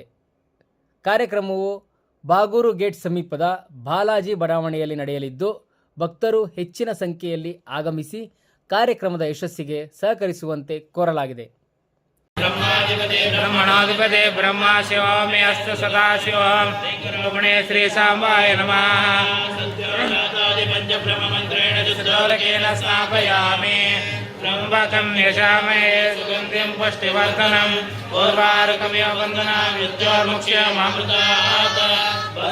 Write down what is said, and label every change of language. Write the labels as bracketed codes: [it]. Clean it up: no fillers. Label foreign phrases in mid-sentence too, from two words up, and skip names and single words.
[kn] ಕಾರ್ಯಕ್ರಮವು ಬಾಗೂರು ಗೇಟ್ ಸಮೀಪದ ಬಾಲಾಜಿ ಬಡಾವಣೆಯಲ್ಲಿ ನಡೆಯಲಿದ್ದು ಭಕ್ತರು ಹೆಚ್ಚಿನ ಸಂಖ್ಯೆಯಲ್ಲಿ ಆಗಮಿಸಿ ಕಾರ್ಯಕ್ರಮದ ಯಶಸ್ಸಿಗೆ ಸಹಕರಿಸುವಂತೆ ಕೋರಲಾಗಿದೆ. [sa] ಬ್ರಹ್ಮಣಾಧಿಪತಿ ಬ್ರಹ್ಮ ಶಿವಮೇ ಅಸ್ತು ಸದಾ ಶಿವಂ ಗುಣೇ ಶ್ರೀ ಸಾಂಬಾಯ ನಮಃ. ಸ್ಥಾಪಯಾಮಿ त्र्यम्बकं यशामहे सुगन्धिं पुष्टिवर्धनम् उर्वारुकमिव वन्दनाम् मृत्योर्मुक्ष्यमामृतात्